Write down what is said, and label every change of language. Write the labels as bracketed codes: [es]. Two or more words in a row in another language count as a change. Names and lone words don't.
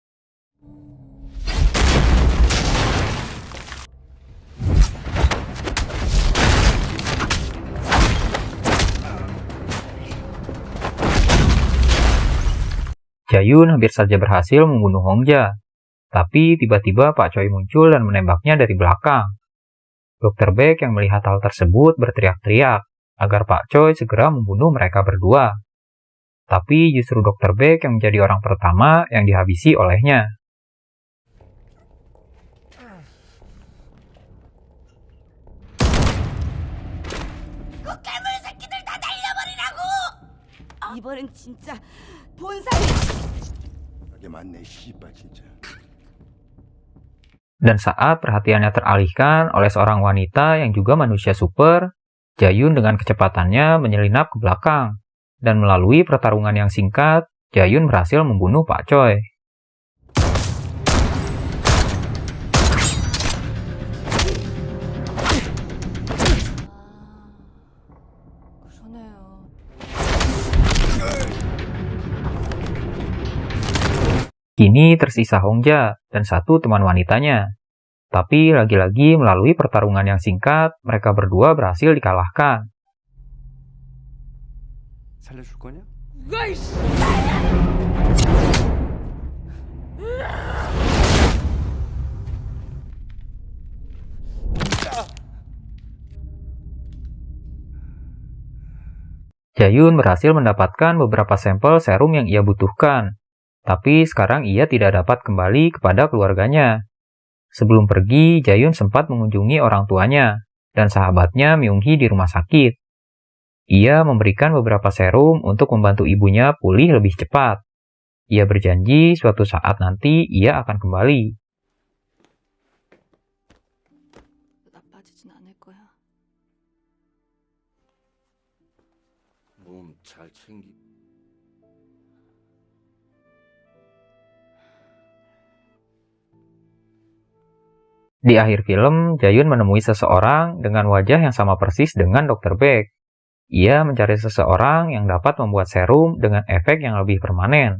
[id] Jayun hampir saja berhasil membunuh Hongja, tapi tiba-tiba Pak Choi muncul dan menembaknya dari belakang. Dr. Beck yang melihat hal tersebut berteriak-teriak agar Pak Choi segera membunuh mereka berdua. Tapi justru Dr. Beck yang menjadi orang pertama yang dihabisi olehnya. [ko] 이번엔 진짜 본사에 그게 맞네, 씨발 진짜. [id] Dan saat perhatiannya teralihkan oleh seorang wanita yang juga manusia super, Jayun dengan kecepatannya menyelinap ke belakang. Dan melalui pertarungan yang singkat, Jayun berhasil membunuh Pak Choi. [ko] 그러네요. [id] Kini tersisa Hongja dan satu teman wanitanya. Tapi lagi-lagi melalui pertarungan yang singkat, mereka berdua berhasil dikalahkan. [ko] 살려줄 거냐? [id] Jayun berhasil mendapatkan beberapa sampel serum yang ia butuhkan. Tapi sekarang ia tidak dapat kembali kepada keluarganya. Sebelum pergi, Jayun sempat mengunjungi orang tuanya dan sahabatnya Myung-hee di rumah sakit. Ia memberikan beberapa serum untuk membantu ibunya pulih lebih cepat. Ia berjanji suatu saat nanti ia akan kembali. [ko] 나빠지진 않을 거야. 몸 잘 챙기. [id] Di akhir film, Jayun menemui seseorang dengan wajah yang sama persis dengan Dr. Beck. Ia mencari seseorang yang dapat membuat serum dengan efek yang lebih permanen.